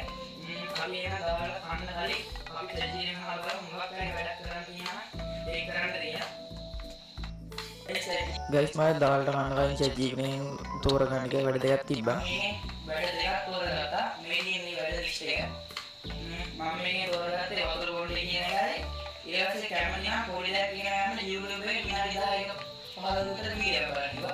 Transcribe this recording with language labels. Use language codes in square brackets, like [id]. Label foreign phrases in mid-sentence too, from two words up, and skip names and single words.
[id] Kami yang awal kan kali kami jadi yang awal enggak kayak ada kerantinya, kerantinya. [si] ගයිස් මම දාලට කන්න කලින් ChatGPT එකෙන් තෝරගන්න එක වැඩ දෙකක් තිබ්බා. වැඩ දෙකක් තෝරගත්තා. මේ තියෙන වැඩ ලිස්ට් එක. මම මේකේ තෝරගත්තේ වතුර බෝඩ් එකේ කියන එකයි. ඊට පස්සේ කැමනියා පොඩි දෙයක් කියන යන්න YouTube එකේ විනාඩි 10ක 15ක විතර වීඩියෝ බලනවා.